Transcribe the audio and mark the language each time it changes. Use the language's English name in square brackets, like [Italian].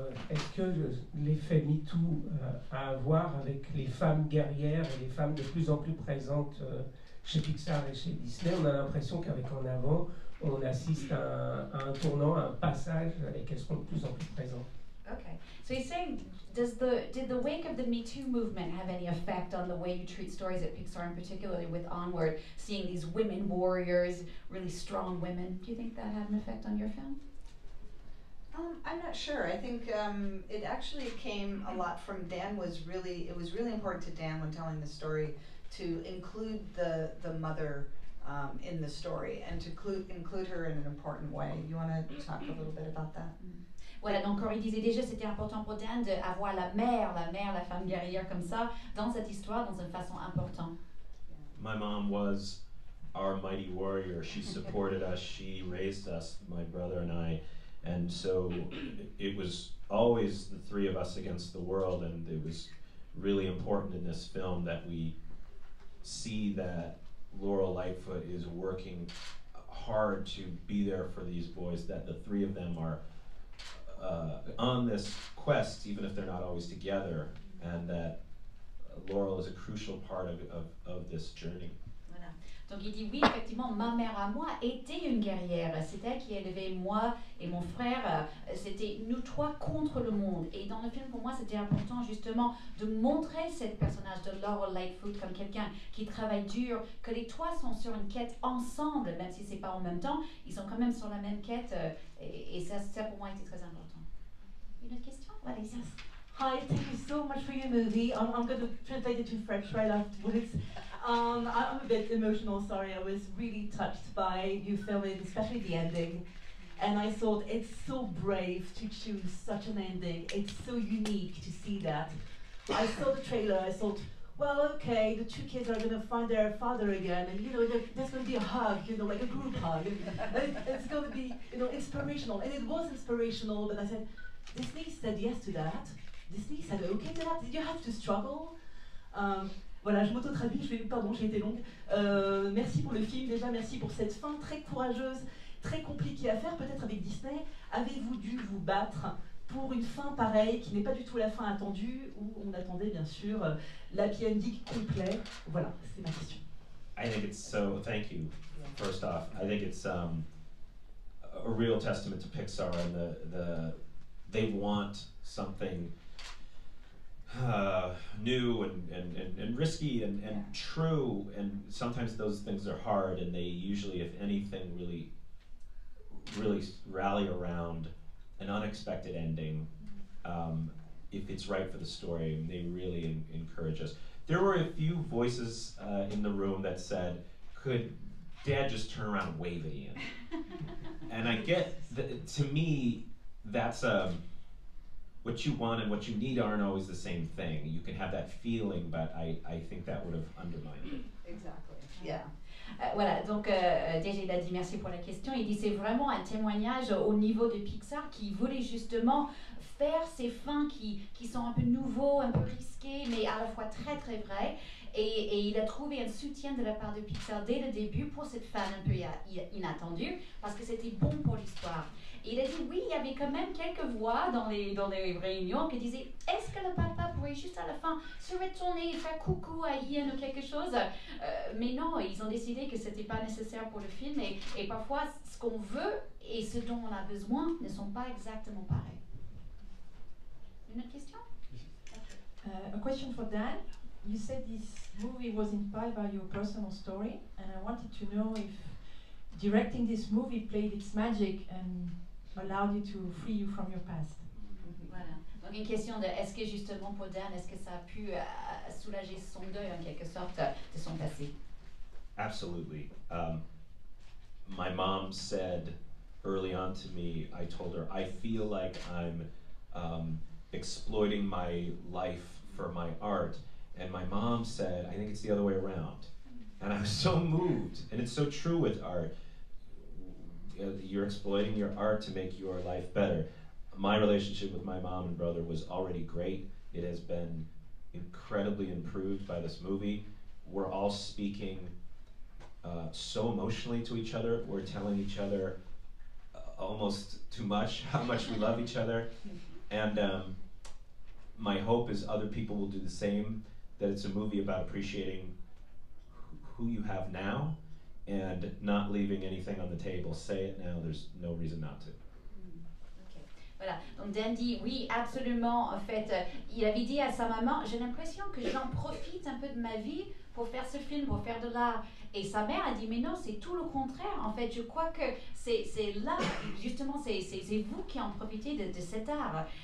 [French] Est-ce que l'effet MeToo a à voir avec les femmes guerrières et les femmes de plus en plus présentes chez Pixar et chez Disney? On a l'impression qu'avec En Avant, on assiste à un tournant, à un passage et qu'elles seront de plus en plus présentes. [English] Okay, so he's saying, did the wake of the Me Too movement have any effect on the way you treat stories at Pixar, and particularly with Onward, seeing these women warriors, really strong women? Do you think that had an effect on your film? I'm not sure. I think it actually came a lot from Dan. It was really important to Dan when telling the story to include the mother in the story and to include her in an important way. You want to talk a little bit about that? [French] Voilà, donc Corey disait déjà c'était important pour Dan d'avoir la mère, la femme guerrière comme ça, dans cette histoire, dans une façon importante. [English] My mom was our mighty warrior. She supported us, she raised us, my brother and I. And so it was always the 3 of us against the world, and it was really important in this film that we see that Laurel Lightfoot is working hard to be there for these boys, that the 3 of them are on this quest, even if they're not always together, and that Laurel is a crucial part of this journey. [French] Donc il dit oui, effectivement, ma mère à moi était une guerrière. C'est elle qui élevait moi et mon frère. C'était nous trois contre le monde. Et dans le film, pour moi, c'était important justement de montrer ce personnage de Laurel Lightfoot comme quelqu'un qui travaille dur, que les trois sont sur une quête ensemble, même si c'est pas en même temps, ils sont quand même sur la même quête. Et ça pour moi était très important. Une autre question, Valérie? [English] Hi, thank you so much for your movie. I'm going to translate it to French right afterwards. I'm a bit emotional, sorry. I was really touched by you filming, especially the ending. And I thought it's so brave to choose such an ending. It's so unique to see that. I saw the trailer, I thought, well, okay, the two kids are going to find their father again, and there's going to be a hug, like a group hug. And it's going to be, inspirational. And it was inspirational, but I said, Disney said yes to that. Disney said okay to that. Did you have to struggle? [French] Voilà, je m'auto-traduis, pardon, j'ai été longue. Merci pour le film, déjà, merci pour cette fin très courageuse, très compliquée à faire, peut-être avec Disney. Avez-vous dû vous battre pour une fin pareille, qui n'est pas du tout la fin attendue, où on attendait bien sûr l'happy ending complet? Voilà, c'est ma question. [English] I think it's so, thank you, first off. I think it's a real testament to Pixar and they want something new and risky and true, and sometimes those things are hard, and they usually, if anything, really rally around an unexpected ending. If it's right for the story, and they really encourage us. There were a few voices in the room that said, could Dad just turn around and wave at Ian? And I get, to me, that's what you want and what you need aren't always the same thing. You can have that feeling, but I think that would have undermined it. Exactly, yeah. [French] Voilà, donc déjà il a dit merci pour la question. Il dit c'est vraiment un témoignage au niveau de Pixar qui voulait justement faire ces fins qui sont un peu nouveaux, un peu risqués, mais à la fois très très vrais. Et il a trouvé un soutien de la part de Pixar dès le début pour cette fin un peu inattendue, parce que c'était bon pour l'histoire. Et il a dit oui, il y avait quand même quelques voix dans les réunions qui disaient est-ce que le papa pourrait juste à la fin se retourner et faire coucou à Ian ou quelque chose, mais non, ils ont décidé que c'était pas nécessaire pour le film, et parfois ce qu'on veut et ce dont on a besoin ne sont pas exactement pareils. Une autre question? [English] A question for Dan. You said this movie was inspired by your personal story, and I wanted to know if directing this movie played its magic and allowed you to free you from your past. [French] Voilà. Donc une question de est-ce que justement pour Dan, est-ce que ça a pu soulager son deuil en quelque sorte de son passé? [English] Absolutely. My mom said early on to me, I told her, I feel like I'm exploiting my life for my art. And my mom said, I think it's the other way around. And I was so moved, and it's so true with art. You're exploiting your art to make your life better. My relationship with my mom and brother was already great. It has been incredibly improved by this movie. We're all speaking so emotionally to each other. We're telling each other almost too much how much we love each other. And my hope is other people will do the same, that it's a movie about appreciating who you have now and not leaving anything on the table. Say it now, there's no reason not to. Okay. [French] Voilà, donc Dan dit oui, absolument. En fait, il avait dit à sa maman, j'ai l'impression que j'en profite un peu de ma vie pour faire ce film, pour faire de l'art. Et sa mère a dit, mais non, c'est tout le contraire. En fait, je crois que c'est là, justement, c'est vous qui en profitez de cet art.